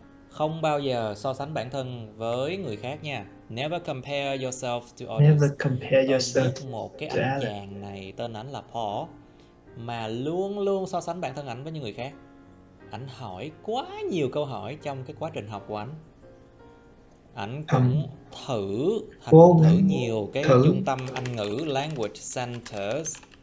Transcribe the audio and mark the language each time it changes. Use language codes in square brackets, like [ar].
[vi] Không bao giờ so sánh bản thân với người khác nha. [en] Never compare yourself to others. Never compare yourself. [vi] Một cái anh chàng này tên ảnh là Paul mà luôn luôn so sánh bản thân ảnh với những người khác. Ảnh hỏi quá nhiều câu hỏi trong cái quá trình học của ảnh. Ảnh cũng thử nhiều cái trung tâm Anh ngữ [en] language centers.